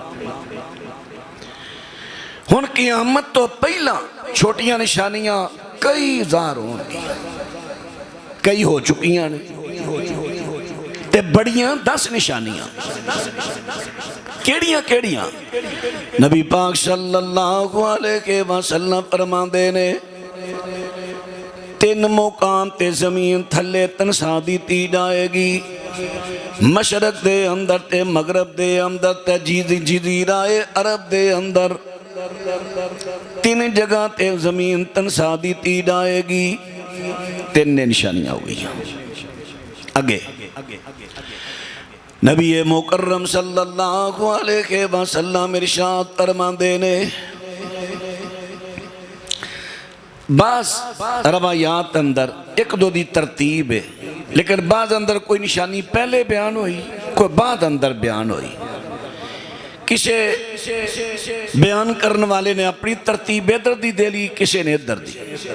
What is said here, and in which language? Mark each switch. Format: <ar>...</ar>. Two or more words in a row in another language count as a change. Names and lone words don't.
<pa>ہُݨ قیامت توں پہلاں چھوٹیاں نشانیاں کئی ظاہر ہوݨگیاں، کئی ہو چکیاں نے، تے وڈیاں 10 نشانیاں. کیہڑیاں کیہڑیاں? نبی پاک</pa> <ar>صلى الله عليه وسلم</ar> <pa>فرماندے نے، 3 مقام تے زمین تھلے دھنسا دتی جائے گی، مشرق دے اندر تے مغرب دے اندر تے جزیرہ عرب دے اندر 3 جگہ تے زمین دھنسا دتی جائے گی. 3 نشانیاں ہو گئیاں. اگے نبی مکرم</pa> <ar>صلى الله عليه وسلم</ar> <pa>ارشاد فرماندے نے، بعض روایات اندر اک دو دی ترتیب ہے، لیکن بعد اندر کوئی نشانی پہلے بیان ہوئی، کوئی بعد اندر بیان ہوئی. کسے بیان کرن والے نے اپنی ترتیب ادھر دی دے لئی، کسی نے ادھر دی.</pa>